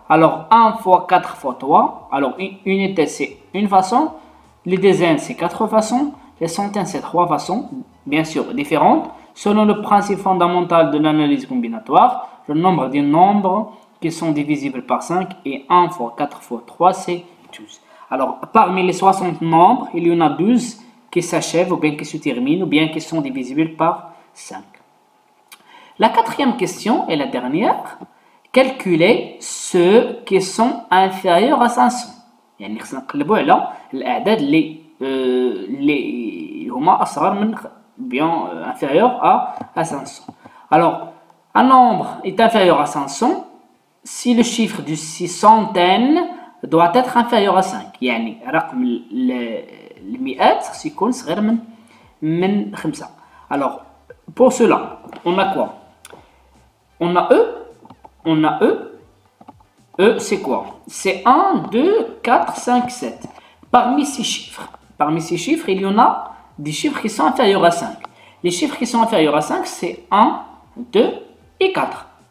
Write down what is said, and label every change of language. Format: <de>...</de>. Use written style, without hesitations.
<fr>Alors 1 fois 4 fois 3, alors une unité c'est une façon, les dizaines c'est 4 façons, les centaines c'est 3 façons, bien sûr différentes, selon le principe fondamental de l'analyse combinatoire, le nombre des nombres qui sont divisibles par 5 et 1 fois 4 fois 3 c'est 12. Alors parmi les 60 nombres, il y en a 12 qui s'achèvent ou bien qui se terminent ou bien qui sont divisibles par 5. La quatrième question est la dernière. Calculer ceux qui sont inférieurs à 500.</fr> <ar>يعني خصنا نقلبوا على الأعداد اللي هما أصغر من</ar> <fr>bien inférieur à 500. Alors, un nombre est inférieur à 500 si le chiffre de 600 doit être inférieur à 5.</fr> <ar>يعني رقم المئات سيكون صغير من 5.</ar> <fr>Alors, pour cela, on a quoi? On a E. E, c'est quoi? C'est 1, 2, 4, 5, 7. Parmi ces chiffres, il y en a des chiffres qui sont inférieurs à 5. Les chiffres qui sont inférieurs à 5, c'est 1, 2 et 4.</fr>